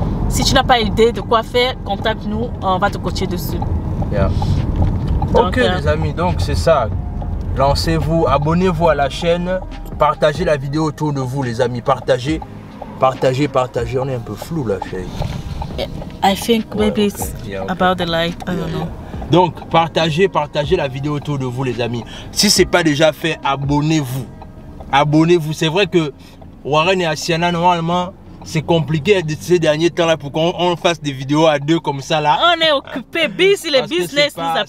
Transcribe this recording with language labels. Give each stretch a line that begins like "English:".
French: Si tu n'as pas idée de quoi faire, contacte-nous, on va te coacher dessus. Ok les amis, donc c'est ça. Lancez-vous, abonnez-vous à la chaîne, partagez la vidéo autour de vous les amis, partagez. On est un peu flou là, chérie.
English: I think maybe it's about the light, I don't know.
French: Donc partagez la vidéo autour de vous les amis. Si ce n'est pas déjà fait, abonnez-vous. Abonnez-vous. C'est vrai que Warren et Asiana, normalement, c'est compliqué de ces derniers temps là pour qu'on fasse des vidéos à deux comme ça là. On est occupé, busy, les business nous appellent.